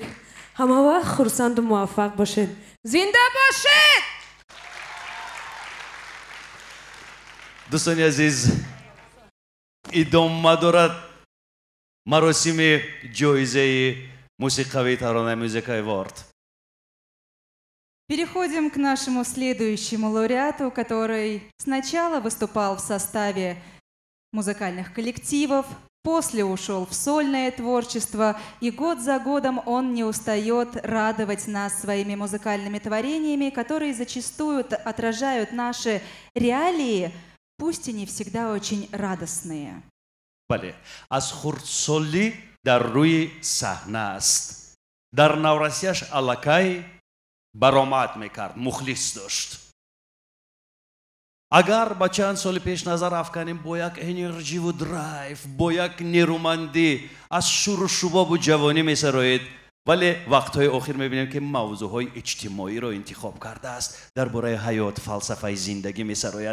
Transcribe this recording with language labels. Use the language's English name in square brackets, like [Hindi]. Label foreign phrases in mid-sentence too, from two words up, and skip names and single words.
[Tajik] همه وقت خرسند و موفق باشید. زنده باشید. دوستان عزیز، ادامه دارد مراسم جایزه موسیقی ترانه موزیک اوارد. [Russian] Переходим к нашему следующему лауреату, который сначала выступал в составе музыкальных коллективов, после ушел в сольное творчество, и год за годом он не устает радовать нас своими музыкальными творениями, которые зачастую отражают наши реалии, пусть и не всегда очень радостные. [Tajik] بله، از خردسالی در روی صحنه است. در نورسیش علاقه برآمد میکرد، مخلص داشت. اگر با چند سال پیش نظر افکنیم با یک انرژی و درایف، با یک نیرومندی از شور و شباب و جوانی میسراید، ولی وقتهای اخیر میبینیم که موضوعهای اجتماعی را انتخاب کرده است، درباره حیات، فلسفه زندگی میسراید.